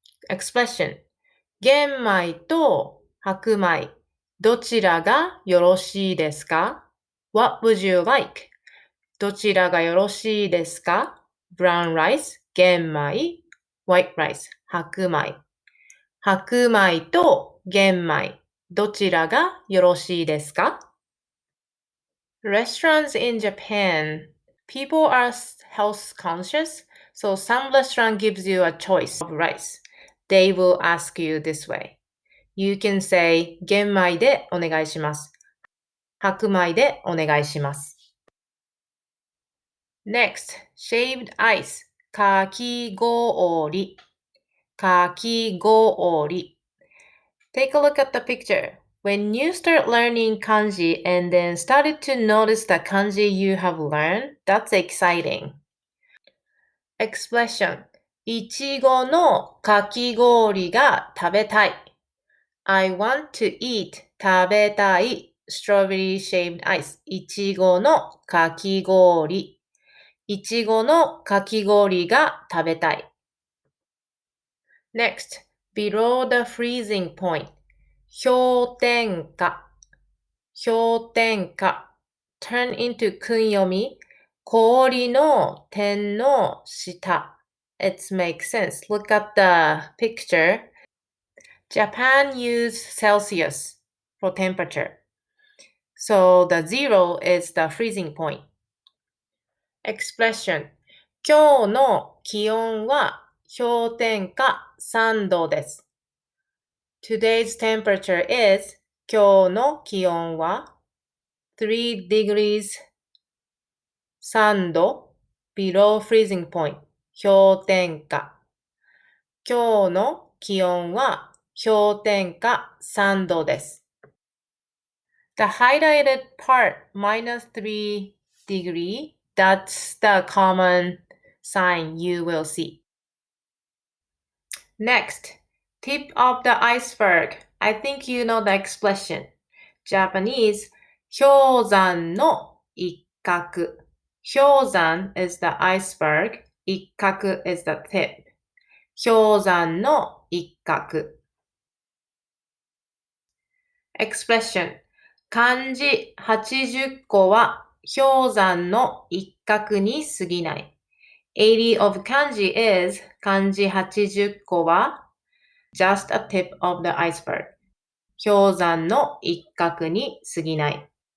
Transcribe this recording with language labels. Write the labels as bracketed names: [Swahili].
[Japanese] Expression, 玄米と白米、どちらがよろしいですか? [English] What would you like? [Japanese] どちらがよろしいですか? [English] Brown rice, 玄米、white rice, 白米。 [Japanese] 白米と玄米、どちらがよろしいですか? [English] Restaurants in Japan, people are health conscious, so some restaurant gives you a choice of rice. They will ask you this way. You can say [Japanese] 玄米でお願いします。白米でお願いします。 [English] Next, shaved ice, かき氷。 [Japanese] かき氷。 [English] Take a look at the picture. When you start learning kanji and then started to notice the kanji you have learned, that's exciting. [Japanese] Expression, いちごのかき氷が食べたい。 [English] I want to eat 食べたい strawberry shaved ice [Japanese] いちごのかき氷いちごのかき氷が食べたい [English] Next, below the freezing point [Japanese] 氷点下氷点下 [English] turn into 訓読み。 [Japanese] 氷の点の下。 [English] It makes sense. Look at the picture. Japan use Celsius for temperature. So the 0 is the freezing point. Expression. [Japanese] 今日の気温は氷点下3度です。 [English] Today's temperature is [Japanese] 今日の気温は [English] 3 degrees 3度 below freezing point 氷点下。 [Japanese] 今日の気温は氷点下3度です。 [English] The highlighted part minus 3 degree, that's the common sign you will see. Next, tip of the iceberg. I think you know the expression. [Japanese] Japanese, 氷山の一角。 [English] 氷山 is the iceberg. 一角 is the tip. [Japanese] 氷山の一角。 [English] Expression. [Japanese] 漢字80個は氷山の一角に過ぎない。 [English] 80 of kanji is [Japanese] 漢字80個は [English] just a tip of the iceberg. [Japanese] 氷山の一角に過ぎない。